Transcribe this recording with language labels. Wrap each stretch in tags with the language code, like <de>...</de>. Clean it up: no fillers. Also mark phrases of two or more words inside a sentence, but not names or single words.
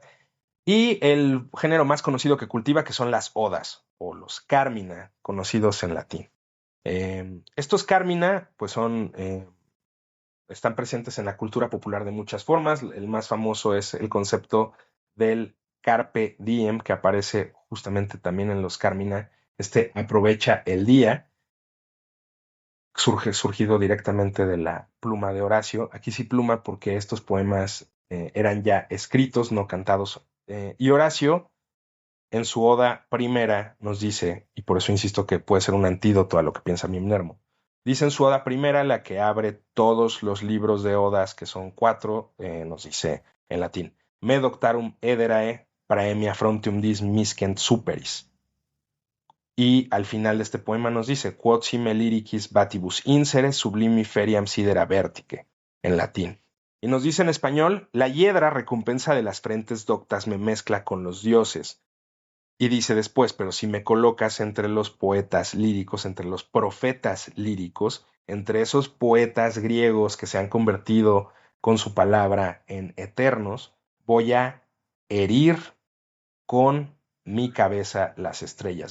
<es>Y el género más conocido que cultiva, que son las odas o los carmina, conocidos en latín. Estos Carmina, pues están presentes en la cultura popular de muchas formas. El más famoso es el concepto del</es> <la>carpe diem,</la> <es>que aparece justamente también en los Carmina. Aprovecha el día, surgido directamente de la pluma de Horacio. Aquí sí pluma porque estos poemas eran ya escritos, no cantados. Y Horacio en su oda primera nos dice, y por eso insisto que puede ser un antídoto a lo que piensa Mimnermo, dice en su oda primera, la que abre todos los libros de odas, que son cuatro, nos dice en latín,</es> <la>me doctarum ederae praemia frontium dis miscent superis.</la> <es>Y al final de este poema nos dice,</es> <la>quod sime lyricis batibus insere sublimi feriam sidera vertice,</la> <es>en latín. Y nos dice en español, la hiedra recompensa de las frentes doctas me mezcla con los dioses. Y dice después, pero si me colocas entre los poetas líricos, entre los profetas líricos, entre esos poetas griegos que se han convertido con su palabra en eternos, voy a herir con mi cabeza las estrellas.</es>